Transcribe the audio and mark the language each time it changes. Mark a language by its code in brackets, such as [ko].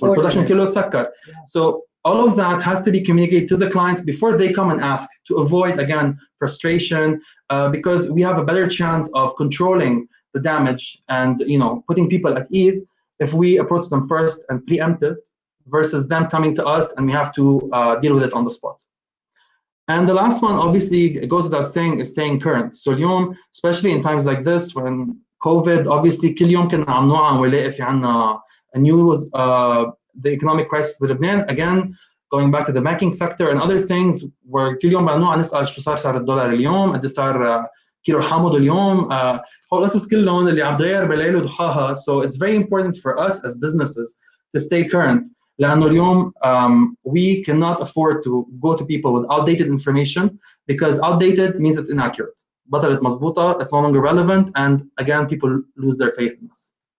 [en] Where production [ar] كله تسكر. [en] So all of that has to be communicated to the clients before they come and ask, to avoid, again, frustration, because we have a better chance of controlling the damage and putting people at ease if we approach them first and preempt it versus them coming to us and we have to deal with it on the spot. And the last one, obviously, it goes without saying, is staying current. [ar] So اليوم, [en] especially in times like this, [ar] when COVID, obviously, كل يوم كنا عم نوعى ونلاقي في عنا news, [en] the economic crisis [ar] بلبنان, [en] again, going back to the banking sector and other things, [ar] where كل يوم بنوعى نسأل شو صار سعر الدولار اليوم، قد صار كيلو حامض اليوم، هول القصص كلهم اللي عم تغير بليل وضحاها. [en] So it's very important for us as businesses to stay current. [ar] لأنه اليوم [en] we cannot afford to go to people with outdated information, because outdated means it's inaccurate. [ar] بطلت مضبوطة, [en] it's no longer relevant, and again, people lose their faith in us.